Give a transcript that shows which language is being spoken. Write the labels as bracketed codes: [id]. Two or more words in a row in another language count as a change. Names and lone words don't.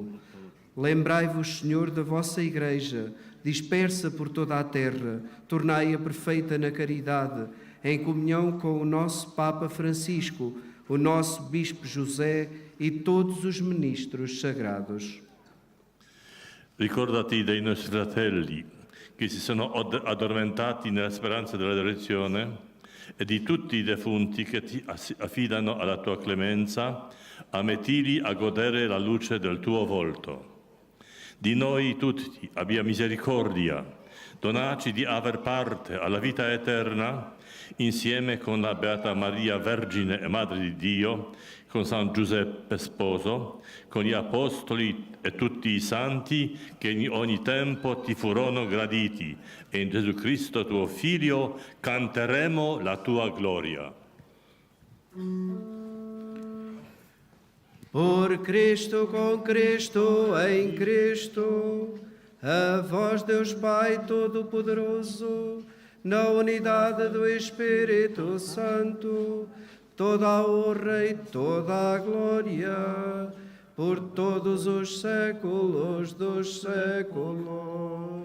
[pt] Lembrai-vos, Senhor, da vossa Igreja, dispersa por toda a terra, tornai-a perfeita na caridade, em comunhão com o nosso Papa Francisco, o nosso Bispo José e todos os ministros sagrados. [it] Ricordati dei nostri fratelli che si sono addormentati nella speranza della resurrezione e di tutti i defunti che ti affidano alla tua clemenza, ammettili a godere la luce del tuo volto. Di noi tutti abbia misericordia, donaci di aver parte alla vita eterna, insieme con la Beata Maria Vergine e Madre di Dio, con San Giuseppe Sposo, con gli Apostoli e tutti i Santi che in ogni tempo ti furono graditi, e in Gesù Cristo tuo Figlio canteremo la tua gloria. [pt] Por Cristo, com Cristo, em Cristo, a vós, Deus Pai Todo-Poderoso, na unidade do Espírito Santo, toda a honra e toda a glória, por todos os séculos dos séculos.